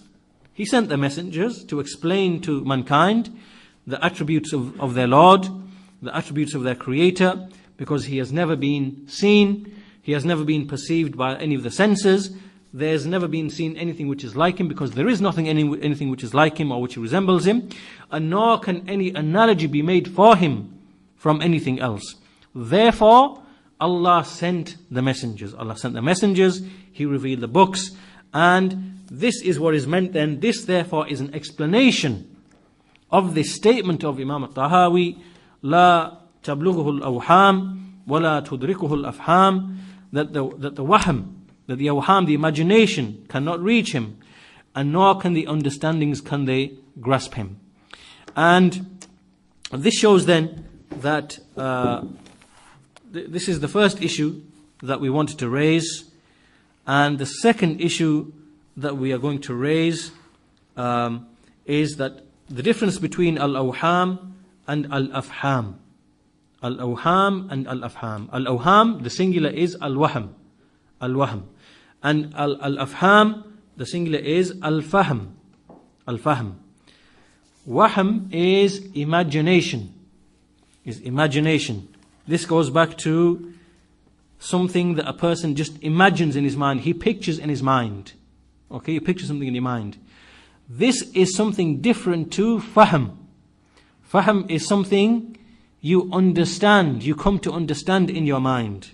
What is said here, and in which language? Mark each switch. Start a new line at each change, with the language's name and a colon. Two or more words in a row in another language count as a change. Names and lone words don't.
English: He sent the messengers to explain to mankind the attributes of their Lord, the attributes of their Creator, because He has never been seen, He has never been perceived by any of the senses, there's never been seen anything which is like Him, because there is anything which is like Him or which resembles Him, and nor can any analogy be made for Him from anything else. Therefore, Allah sent the messengers. Allah sent the messengers, He revealed the books, and this is what is meant then. This therefore is an explanation of this statement of Imam al-Tahaawi,
Arabic: لا تبلغه الأوهام ولا تدركه الأفهام,
English: that the wahm, that the awham, the imagination, cannot reach Him, and nor can the understandings, can they grasp Him. And this shows then that this is the first issue that we wanted to raise. And the second issue that we are going to raise is that the difference between al-awham and al-afham. Al-awham and al-afham. Al-awham, the singular is al-wahm. Al-wahm. And al-afham, the singular is al-fahm. Al-fahm. Wahm is imagination. Is imagination. This goes back to something that a person just imagines in his mind. He pictures in his mind. Okay, you picture something in your mind. This is something different to fahm. Fahm is something you understand, you come to understand in your mind.